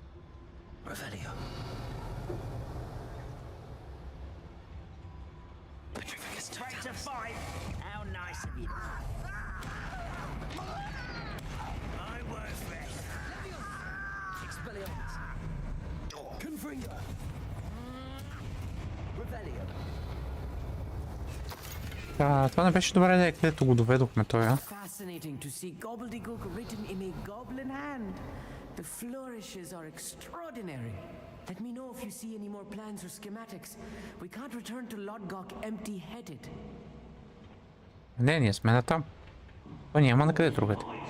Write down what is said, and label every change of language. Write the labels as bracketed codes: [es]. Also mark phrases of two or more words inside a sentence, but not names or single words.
[bg] Това не беше добра идея, където го доведохме той, а? [en] Fascinating to see gobbledygook written in a goblin hand. The flourishes are extraordinary. Let me know if you see any more plans or schematics. We can't return to Lodgok empty-headed. [bg] Не, ние сме натам. То няма на къде другата.